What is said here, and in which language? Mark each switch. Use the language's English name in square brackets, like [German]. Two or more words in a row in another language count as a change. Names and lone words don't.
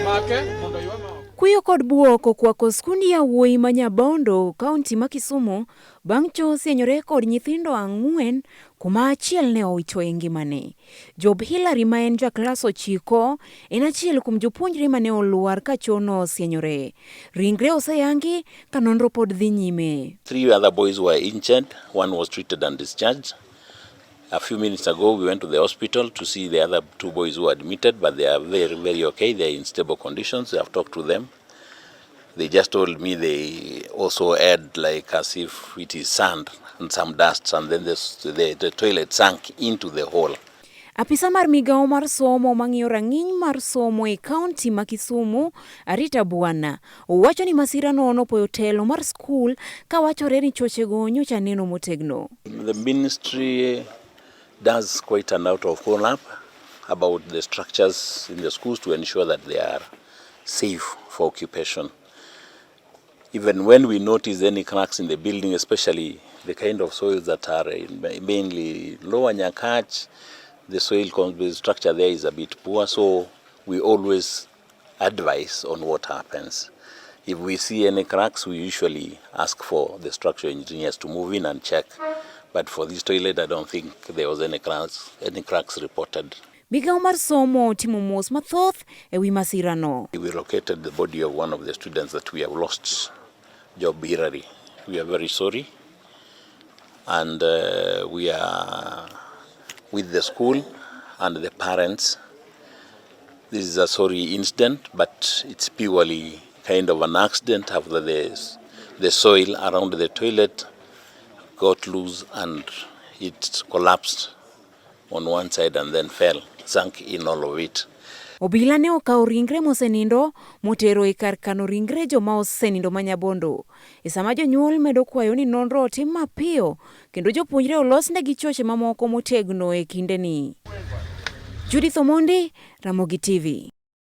[Luo (Kenya and Tanzania)] Kuyo kod buok okwako skundi yawuoyi ma Nyabondo, kaunti ma Kisumu, bang' cho osienyore kod nyithindo 4 kuma achiel ne owito ngimane. Job Hillary ma en jaklas 9 en achiel kuom jopuonjre mane oluar ka chono osienyore. Ringre oseyangi ka nonro pod dhi nyime. [English] 3 other boys were injured. One was treated and discharged. A few minutes ago, we went to the hospital to see the other 2 boys who were admitted, but they are very, very okay. They are in stable conditions. I have talked to them. They just told me they also had like as if it is sand and some dust, and then the toilet sank into the hole. [Luo (Kenya and Tanzania)] Apisa mar migao mar somo mang'iyo rang'iny mar somo e kaunti ma Kisumu, Arita Bwana, owacho ni masira no nopoyo telo mar skul ka wachore ni chochego nyocha neno motegno. [English] The ministry does quite an out of follow-up about the structures in the schools to ensure that they are safe for occupation. Even when we notice any cracks in the building, especially the kind of soils that are mainly lower Nyakach, the soil structure there is a bit poor, so we always advise on what happens. If we see any cracks, we usually ask for the structural engineers to move in and check. But for this toilet, I don't think there was any cracks reported. [Luo (Kenya and Tanzania)] Migao mar somo timo mos mathoth ewi masira no. [English] We located the body of one of the students that we have lost, Job Hillary. We are very sorry, and we are with the school and the parents. This is a sorry incident, but it's purely kind of an accident after the soil around the toilet got loose and it collapsed on one side and then sank in all of it. [Luo (Kenya and Tanzania)] Obila ne okawo ringre mosenindo motero e kar kano ringre joma osenindo ma Nyabondo. E sama jonyuol medo kwayo ni nonro otim mapiyo kendo jopuonjre olosnegi choche mamoko motegno e kindeni. Judith Omondi, Ramogi TV.